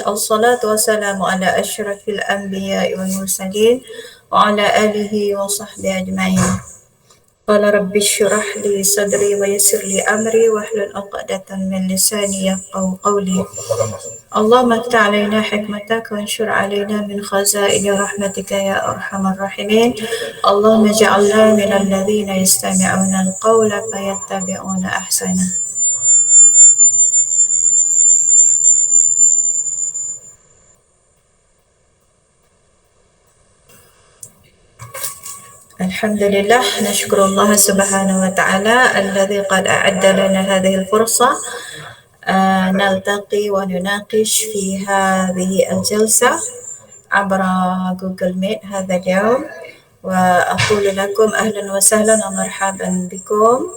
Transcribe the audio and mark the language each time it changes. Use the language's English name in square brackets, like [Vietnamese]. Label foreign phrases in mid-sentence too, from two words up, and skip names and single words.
[Arabic] الصلاة والسلام على أشرف الأنبياء والمرسلين وعلى آله وصحبه أجمعين. قال رب اشرح لي صدري ويسر لي أمري واحلل عقدة من لساني يفقهوا قولي. اللهم افتح علينا حكمتك وانشر علينا من خزائن رحمتك يا أرحم الراحمين. اللهم اجعلنا من الذين يستمعون القول فيتبعون أحسنه. الحمد لله، نشكر الله سبحانه وتعالى الذي قد أعد لنا هذه الفرصة نلتقي ونناقش في هذه الجلسة عبر جوجل ميت هذا اليوم، وأقول لكم أهلا وسهلا ومرحبا بكم